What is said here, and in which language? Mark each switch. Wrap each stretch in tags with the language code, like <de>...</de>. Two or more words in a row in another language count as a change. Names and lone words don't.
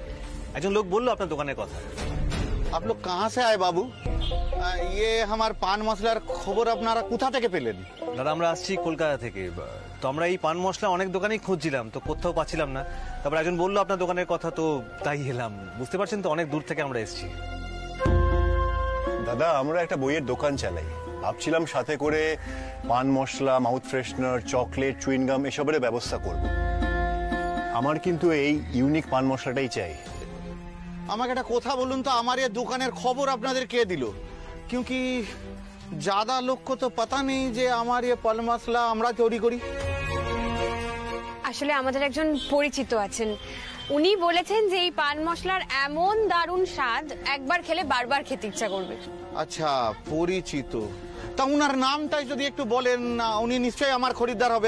<bn>একজন লোক বললো আপনার দোকানের কথা।</bn> <hi>आप लोग कहाँ से आए बाबू? ये हमार पान मसलार खबर</hi> <bn>আপনারা কোথা থেকে পেলেন? দাদা আমরা আসছি কলকাতা থেকে, তো আমরা এই পান মশলা অনেক দোকানেই খুঁজছিলাম, তো কোথাও পাচ্ছিলাম না। তারপর একজন বললো আপনার দোকানের কথা, তো তাই এলাম। বুঝতে পারছেন তো, অনেক দূর থেকে আমরা এসেছি। দাদা আমরা একটা বইয়ের দোকান চালাই, ভাবছিলাম সাথে করে পান মশলা,</bn> <en>mouth freshener,</en> <bn>চকলেট, চুইনগাম এসবের ব্যবস্থা করব। আমার কিন্তু এই ইউনিক পান মশলাটাই চাই। আমাকে একটা কথা বলুন তো, আমার এই দোকানের খবর আপনাদের কে দিল?</bn> <hi>क्योंकि ज्यादा लोग को तो पता नहीं</hi> <bn>যে আমার এই পান মশলা আমরা তৈরি করি। আসলে আমাদের একজন পরিচিত আছেন, উনি বলেছেন যে এই পান মশলার এমন দারুণ স্বাদ, একবার খেলে বারবার খেতে ইচ্ছা করবে। আচ্ছা, পরিচিত, তা উনার নামটাই যদি একটু বলেন, উনি নিশ্চয়ই আমার খরিদ্দার হবেন।</bn>